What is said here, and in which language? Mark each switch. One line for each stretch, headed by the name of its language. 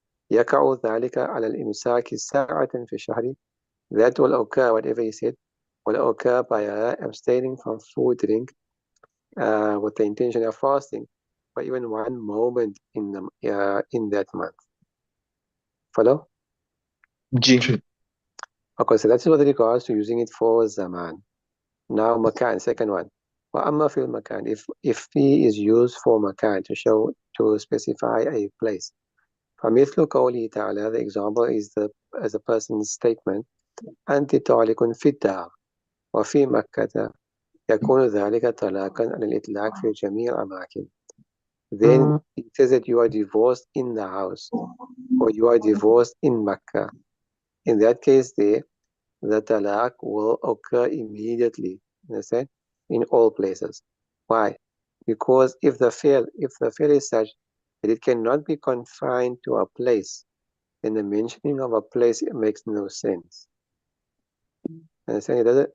Arabic: يقع ذلك على الإمساك ساعة في الشهر,
English: that will occur, whatever he said, will occur by abstaining from food, drink, with the intention of fasting, for even one moment in that month. Follow? Okay, so that's with regards to using it for zaman. Now makan, second one.
Arabic: وأما في المكان,
English: if fi is used for makan to specify a place.
Arabic: فمثل قوله تعالى,
English: the example is as a person's statement,
Arabic: أنت طالق في الدار وفي مكة يكون ذلك طلاقا على الإطلاق في جميع الأماكن.
English: Then it says that you are divorced in the house, or you are divorced in Makkah. In that case there, the talaq will occur immediately, understand, in all places. Why? Because if the fi'l is such that it cannot be confined to a place, then the mentioning of a place makes no sense. Understand?